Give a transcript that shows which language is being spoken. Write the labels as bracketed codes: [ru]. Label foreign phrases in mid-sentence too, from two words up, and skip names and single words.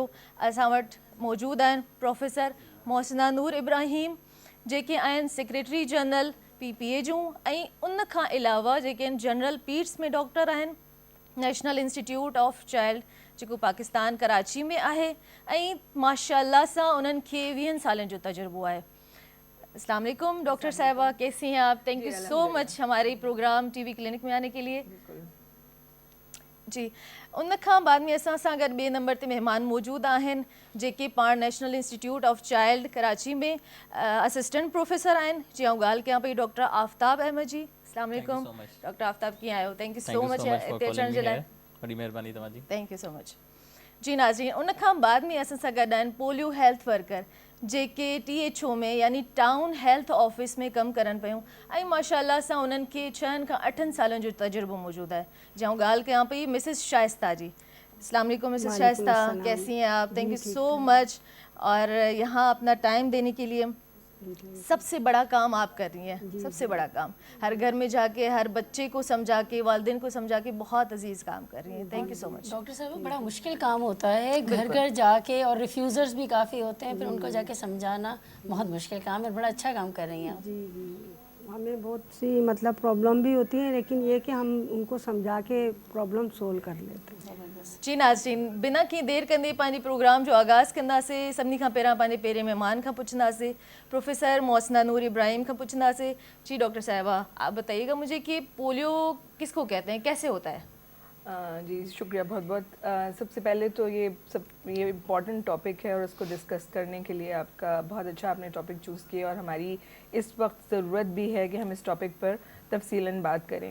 [sd] असां वटि मौजूदु आहिनि प्रोफेसर मोहसिना नूर इब्राहिम जेके आहिनि [en] Secretary General [sd] PPA जूं ऐं उन खां अलावा जेके आहिनि [en] general peds [sd] में डॉक्टर आहिनि। नेशनल इंस्टीट्यूट ऑफ चाइल्ड जेको पाकिस्तान कराची में आहे ऐं माशाअल्लाह सां उन्हनि खे 20 सालनि जो तजुर्बो आहे। [ur] السلام علیکم ڈاکٹر صاحبہ، کیسی ہیں آپ? [en] thank you so much [ur] ہمارے پروگرام ٹی وی کلینک میں آنے کے لیے. [sd] जी, उन खां बाद में असां सां गॾु ॿिए नंबर ते महिमान मौजूदु आहिनि जेके पाण नेशनल इंस्टीट्यूट ऑफ चाइल्ड कराची में [en] assistant professor [sd] आहिनि। जी आउं ॻाल्हि कयां पई डॉक्टर आफ्ताब अहमद जी। अस्सलाम वालेकुम डॉक्टर आफ्ताब, कीअं आहियो? [en] thank you so much [sd] हिते अचण जे लाइ। वॾी महिरबानी तव्हांजी। [en] thank you so much. [sd] जी नाज़रीन, उन खां बाद में असां सां गॾु आहिनि [en] polio health worker [sd] जेके THO में यानी [en] Town Health Office [sd] में कमु करनि पियूं ऐं माशाअल्लाह सां उन्हनि खे 6 खां 8 सालनि जो तजुर्बो मौजूदु आहे। जऊं ॻाल्हि कयां पई मिसिस शाइस्ता जी। [ur] السلام علیکم مسز شائستہ، کیسی ہیں آپ? [en] thank you so much [ur] اور یہاں اپنا ٹائم دینے کے لیے. سب سے بڑا کام آپ کر رہی ہیں، سب سے بڑا کام ہر گھر میں جا کے ہر بچے کو سمجھا کے والدین کو سمجھا کے بہت عزیز کام کر رہی ہیں. [en] thank you so much. [ur] ڈاکٹر صاحب بڑا مشکل کام ہوتا ہے، گھر گھر جا کے، اور ریفیوزرز بھی کافی ہوتے ہیں، پھر ان کو جا کے سمجھانا بہت مشکل کام ہے. بڑا اچھا کام کر رہی ہیں آپ. جی جی، ہمیں بہت سی مطلب پرابلم بھی ہوتی ہے لیکن یہ کہ ہم ان کو سمجھا کے [en] problem solve [ur] کر لیتے ہیں. [sd] जी नाज़रीन, बिना कंहिं देर कंदे पंहिंजे प्रोग्राम जो आगाज़ कंदासीं। सभिनी खां पहिरियां पंहिंजे पहिरें महिमान खां पुछंदासीं, प्रोफेसर मोहसिना नूर इब्राहिम खां पुछंदासीं। [ur] جی ڈاکٹر صاحبہ، آپ بتائیے گا مجھے کہ پولیو کس کو کہتے ہیں، کیسے ہوتا ہے? جی شکریہ بہت بہت. سب سے پہلے تو یہ [en] important topic [ur] ہے اور اس کو ڈسکس کرنے کے لیے آپ کا بہت اچھا آپ نے [en] topic choose [ur] کیا اور ہماری اس وقت ضرورت بھی ہے کہ ہم اس ٹاپک پر تفصیلاً بات کریں.